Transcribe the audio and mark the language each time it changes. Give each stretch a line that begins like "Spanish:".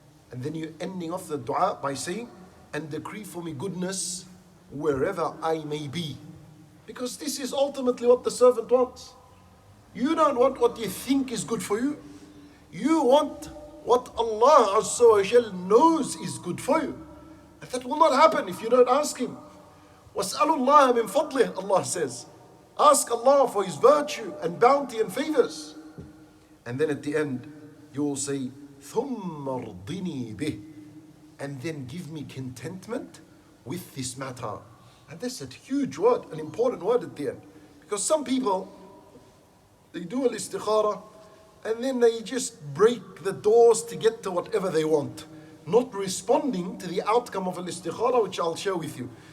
English: And then you're ending off the dua by saying, and decree for me goodness wherever I may be. Because this is ultimately what the servant wants. You don't want what you think is good for you. You want what Allah Azza wa Jal knows is good for you. And that will not happen if you don't ask Him.
Arabic: وَاسْأَلُوا اللَّهَ مِنْ فَضْلِهِ,
English: Allah says. Ask Allah for His virtue and bounty and favors. And then at the end, you will say,
Arabic: ثُمَّ ارْضِنِي بِهِ,
English: and then give me contentment with this matter. And that's a huge word, an important word at the end. Because some people, they do al-istikhara, and then they just break the doors to get to whatever they want, not responding to the outcome of al-istikhara, which I'll share with you.